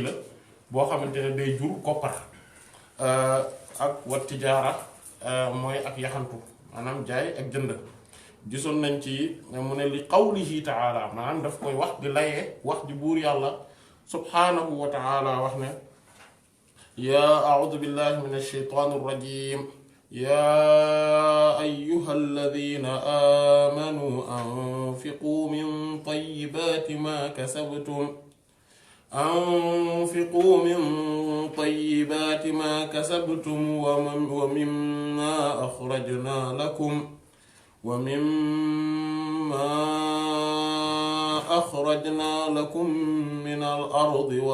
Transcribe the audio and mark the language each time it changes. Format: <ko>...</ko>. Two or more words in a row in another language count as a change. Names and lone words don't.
<wo>la boo xamante ne day jur koppar ak</wo> <ar>وتجارة</ar> <wo>mooy ak yaxantu maanaam jaay ak jënd gisoon nañ ci mu ne</wo> <ar>لقوله تعالى</ar> <wo>maanaam daf koy wax di layee wax di buur yàlla</wo> <ar>سبحانه وتعالى</ar> <wo>wax ne yaa</wo> <ar>أعوذ بالله من الشيطان الرجيم يا أيها الذين آمنوا أنفقوا من طيبات ما كسبتم أنفقوا من طيبات ما كسبتم ومما أخرجنا لكم من الأرض</ar>